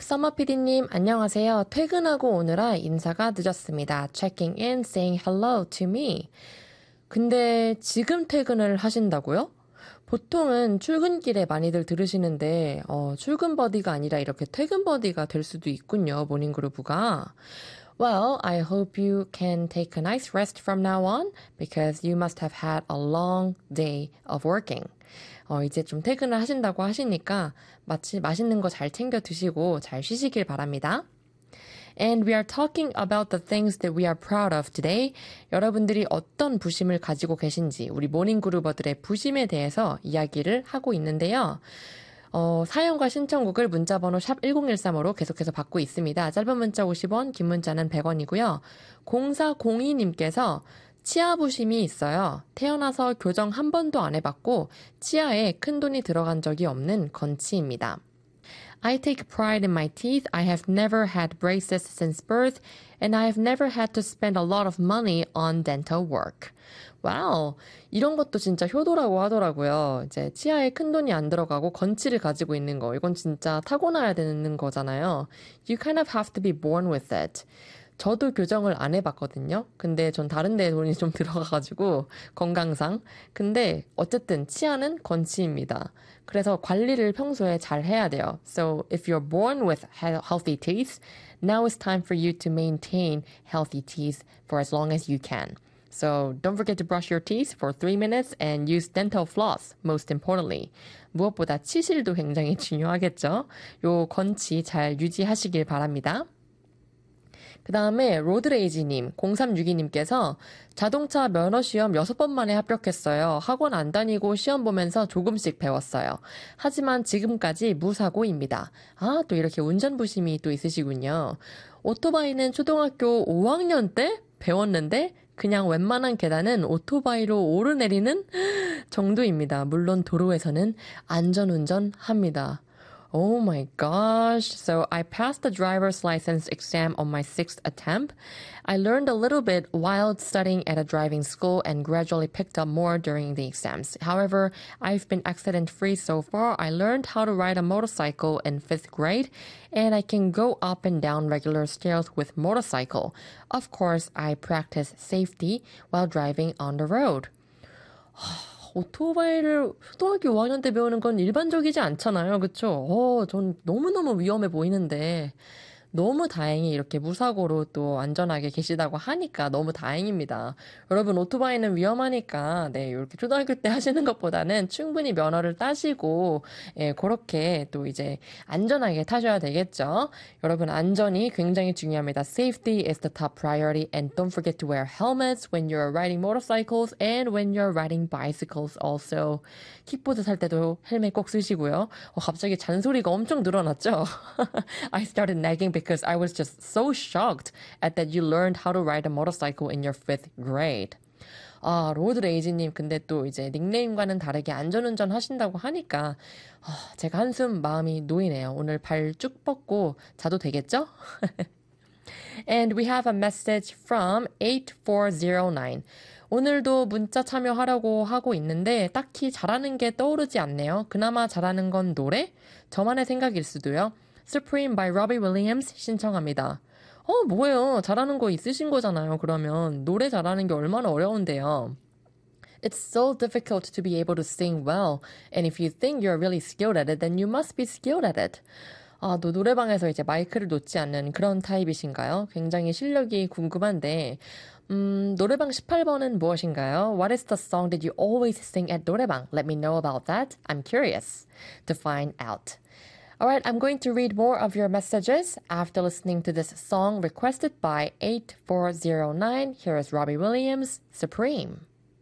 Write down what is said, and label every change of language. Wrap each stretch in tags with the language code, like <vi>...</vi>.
<ko>서머 PD님, 안녕하세요. 퇴근하고 오느라 인사가 늦었습니다.</ko> <en>Checking in, saying hello to me.</en> <ko>근데 지금 퇴근을 하신다고요? 보통은 출근길에 많이들 들으시는데, 출근 버디가 아니라 이렇게 퇴근 버디가 될 수도 있군요. 모닝 그루브가.</ko> <en>Well, I hope you can take a nice rest from now on because you must have had a long day of working.</en> <ko>이제 좀 퇴근을 하신다고 하시니까 맛있는 거잘 챙겨 드시고 잘 쉬시길 바랍니다.</ko> <en>And we are talking about the things that we are proud of today.</en> <ko>여러분들이 어떤 부심을 가지고 계신지 우리 모닝 그루버들의 부심에 대해서 이야기를 하고 있는데요. 사연과 신청곡을 문자번호 샵 1013으로 계속해서 받고 있습니다. 짧은 문자 50원, 긴 문자는 100원이고요. 0402님께서 치아 부심이 있어요. 태어나서 교정 한 번도 안 해봤고 치아에 큰돈이 들어간 적이 없는 건치입니다.</ko> <en>I take pride in my teeth. I have never had braces since birth, and I have never had to spend a lot of money on dental work.</en> <ko>와우! 이런 것도 진짜 효도라고 하더라고요. 이제 치아에 큰돈이 안 들어가고 건치를 가지고 있는 거. 이건 진짜 타고나야 되는 거잖아요.</ko> <en>You kind of have to be born with it.</en> <ko>저도 교정을 안 해봤거든요. 근데 전 다른 데 돈이 좀 들어가가지고, 건강상. 근데 어쨌든 치아는 건치입니다. 그래서 관리를 평소에 잘 해야 돼요.</ko> <en>So if you're born with healthy teeth, now it's time for you to maintain healthy teeth for as long as you can. So don't forget to brush your teeth for 3 minutes and use dental floss, most importantly.</en> <ko>무엇보다 치실도 굉장히 중요하겠죠? 요 건치 잘 유지하시길 바랍니다. 그 다음에 로드레이지님, 0362님께서 자동차 면허 시험 6번 만에 합격했어요. 학원 안 다니고 시험 보면서 조금씩 배웠어요. 하지만 지금까지 무사고입니다. 아, 또 이렇게 운전 부심이 또 있으시군요. 오토바이는 초등학교 5학년 때 배웠는데 그냥 웬만한 계단은 오토바이로 오르내리는 정도입니다. 물론 도로에서는 안전운전 합니다.</ko> <en>Oh my gosh. So I passed the driver's license exam on my sixth attempt. I learned a little bit while studying at a driving school and gradually picked up more during the exams. However, I've been accident-free so far. I learned how to ride a motorcycle in fifth grade, and I can go up and down regular stairs with motorcycle. Of course, I practice safety while driving on the road.</en> <ko>오토바이를 초등학교 5학년 때 배우는 건 일반적이지 않잖아요. 그쵸? 전 너무너무 위험해 보이는데. 너무 다행히 이렇게 무사고로 또 안전하게 계시다고 하니까 너무 다행입니다. 여러분, 오토바이는 위험하니까, 네, 이렇게 초등학교 때 하시는 것보다는 충분히 면허를 따시고, 예, 그렇게 또 이제 안전하게 타셔야 되겠죠? 여러분, 안전이 굉장히 중요합니다.</ko> <en>Safety is the top priority, and don't forget to wear helmets when you're riding motorcycles and when you're riding bicycles also.</en> <ko>킥보드 살 때도 헬멧 꼭 쓰시고요. 갑자기 잔소리가 엄청 늘어났죠?</ko> <en>I started nagging because I was just so shocked at that you learned how to ride a motorcycle in your fifth grade.</en> <ko>아, 로드레이지님, 근데 또 이제 닉네임과는 다르게 안전운전 하신다고 하니까, 제가 한숨 마음이 놓이네요. 오늘 발쭉 뻗고 자도 되겠죠?</ko> <en>And we have a message from 8409.</en> <ko>오늘도 문자 참여하려고 하고 있는데, 딱히 잘하는 게 떠오르지 않네요. 그나마 잘하는 건 노래? 저만의 생각일 수도요. Supreme by Robbie Williams 신청합니다. 뭐예요? 잘하는 거 있으신 거잖아요. 그러면 노래 잘하는 게 얼마나 어려운데요.</ko> <en>It's so difficult to be able to sing well. And if you think you're really skilled at it, then you must be skilled at it.</en> <ko>아, 또 노래방에서 이제 마이크를 놓지 않는 그런 타입이신가요? 굉장히 실력이 궁금한데. 노래방 18번은 무엇인가요?</ko> <en>What is the song that you always sing at 노래방? Let me know about that. I'm curious to find out. Alright, I'm going to read more of your messages after listening to this song requested by 8409. Here is Robbie Williams, Supreme.</en>